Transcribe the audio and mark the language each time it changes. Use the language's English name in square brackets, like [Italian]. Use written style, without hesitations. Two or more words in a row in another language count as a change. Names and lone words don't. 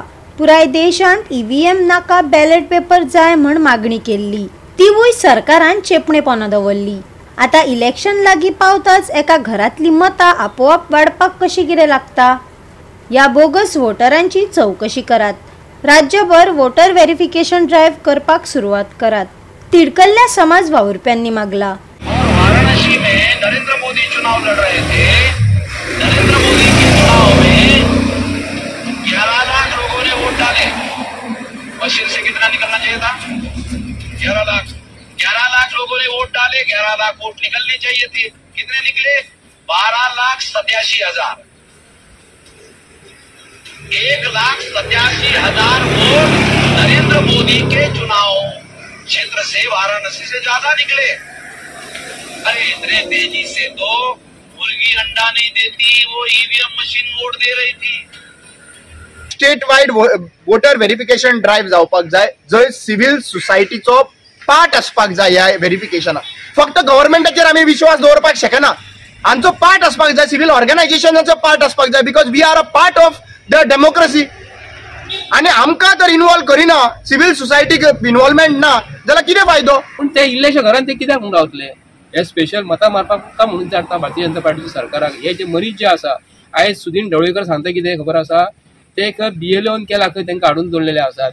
[Konkani] पुराय देशांत ईव्हीएम नाका बॅलेट पेपर जाय म्हण मागणी केल्ली, तिवूय सरकारान चेपणेपणां दवरली। आता इलेक्शन लागीं पावताच एका घरातली मतां आपोआप वाडपाक कशी कितें लागता? या बोगस वोटरांची चौकशी करात। राज्यभर [English] voter verification drive [Konkani] करपाक सुरुवात करात, तिडकल्ल्या समाज वावुरप्यांनी मागला। [Hindi] वाराणसी में नरेंद्र मोदी चुनाव लड़ रहे थे। नरेंद्र मोदी के चुनाव में 11 लाख लोगों ने वोट डाले। मशीन से कितना निकलना चाहिए था? 11 लाख लोगों ने वोट डाले। 11 लाख वोट निकलने चाहिए थे। कितने निकले? 12,87,000। 1,87,000 वोट नरेंद्र मोदी के चुनाव क्षेत्र से वाराणसी से ज्यादा निकले। अरे इतने तेजी से तो मुर्गी अंडा नहीं देती, वो [English] EVM machine [Hindi] वोट दे रही थी। [English] state wide voter verification drive [Konkani] जावपाक जाय, जय सिव्हिल सोसायटीचो पार्ट आसपाक जाय। ह्या व्हेरिफिकेशनाक फक्त गव्हर्नमेंटाचेर आमी विश्वास दवरपाक शकना, हांचो पार्ट आसपाक जाय, सिव्हिल ऑर्गनायझेशनाचो पार्ट आसपाक जाय, [English] because we are a part of the democracy. [Konkani] आणि आमकां जर इन्वॉल्व करिना, सिव्हिल सोसायटीक इन्वॉल्वमेंट ना जाल्यार कितें फायदो? पूण ते इल्लेशे घरांत ते कित्याक म्हूण रावतले? हे स्पेशल मतां मारपाक म्हणून जाता भारतीय जनता पार्टीच्या सरकाराक। हे जे मरीज जे आसा, आयज सुदीन ढवळीकर सांगता कितें खबर आसा, ते BLOन केला खंय तांकां हाडून दवरलेले आसा।